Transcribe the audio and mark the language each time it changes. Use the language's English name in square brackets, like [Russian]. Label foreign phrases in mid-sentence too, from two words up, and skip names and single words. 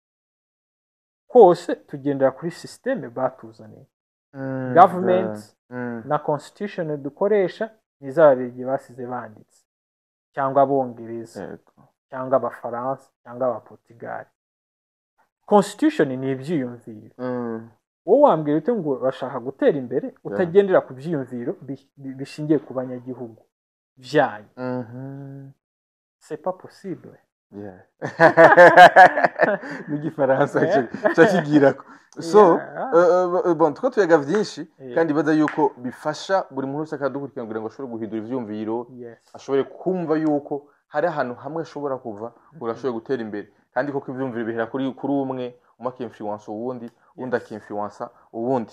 [Kinyarwanda] hose tugendera kuri systeme batuzaniye government na constitution dukoresha nizababirigi basize banditse cyangwa abongereza cyangwa abafaransa cyangwa abaportugal constitution ni ibyiyumviro wowe wambwira ute ngo urashaka gutera imbere utagendera ku byiyumviro bishingiye ku banyagihugu byanyu [French] c'est pas possible [English] Yeah. [Kinyarwanda] N'igifaransa cyo kigirako. [Rundi] So bon tuko tuyaga vyinshi kandi baza yuko bifasha buri muntu wese akadukurikira kugira ngo ashobore guhindura ivyumviro ashobore kumva yuko hari ahantu hamwe ashobora kuva urashobora gutera imbere kandi koko ivyumviro bihera kuri umwe umake influence uwundi undi akinfluence uwundi.